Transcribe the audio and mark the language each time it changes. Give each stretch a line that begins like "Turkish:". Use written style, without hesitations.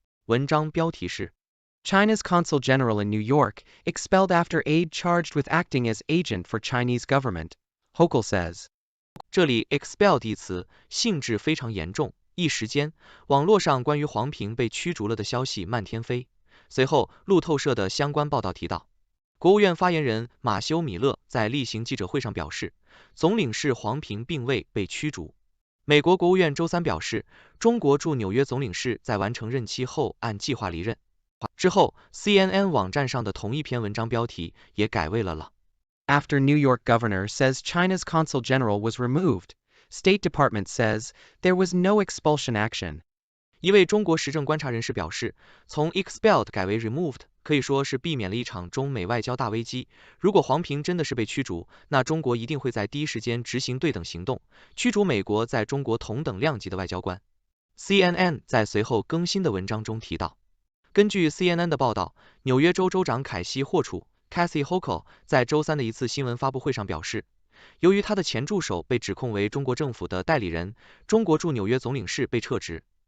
Chinese: 文章标题是
English: China's Consul General in New York expelled after aide charged with acting as agent for Chinese government, Hochul says.
Chinese: 这里 expelled 一词性质非常严重，一时间网络上关于黄屏被驱逐了的消息漫天飞。随后，路透社的相关报道提到，国务院发言人马修·米勒在例行记者会上表示，总领事黄屏并未被驱逐。美国国务院周三表示，中国驻纽约总领事在完成任期后按计划离任。之后 ，CNN 网站上的同一篇文章标题也改为了
English: After New York governor says China's consul general was removed, State Department says there was no expulsion action.
Chinese: 一位中国时政观察人士表示，从 expelled 改为 removed 可以说是避免了一场中美外交大危机。如果黄屏真的是被驱逐，那中国一定会在第一时间执行对等行动，驱逐美国在中国同等量级的外交官。 CNN 在随后更新的文章中提到，根据 CNN 的报道，纽约州州长凯西·霍楚 Kathy Hochul 在周三的一次新闻发布会上表示，由于他的前助手被指控为中国政府的代理人，中国驻纽约总领事被撤职。